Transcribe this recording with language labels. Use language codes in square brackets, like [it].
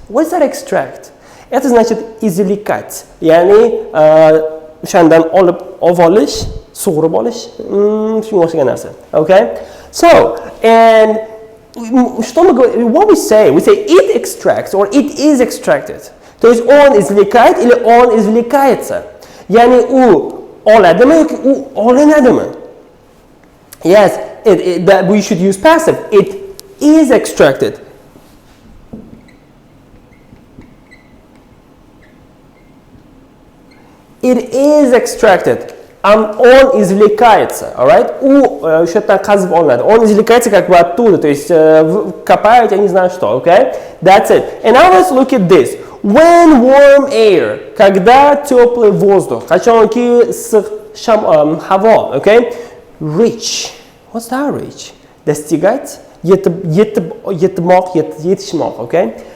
[en] What does that extract? [ru] Это значит извлекать, [uz] ya'ni o'shandan olib olish, sug'urib olish, shunga o'xshagan narsa. Okay? [en] So, and what we say it extracts or it is extracted. [ru] То есть он извлекает или он извлекается. [uz] Ya'ni u oladimi yoki u olinadimi? [en] Yes, that we should use passive. It is extracted. It is extracted. [ru] Он извлекается, alright? Что-то казв оlinadi. Он извлекается как бы оттуда, то есть копают, я не знаю что, okay? [en] That's it. And now let's look at this. When warm air, [ru] когда теплый воздух, [uz] qachonki havo, [en] okay? Reach. What's that reach? [ru] Достигать, [uz] yetishmoq, [ru] okay?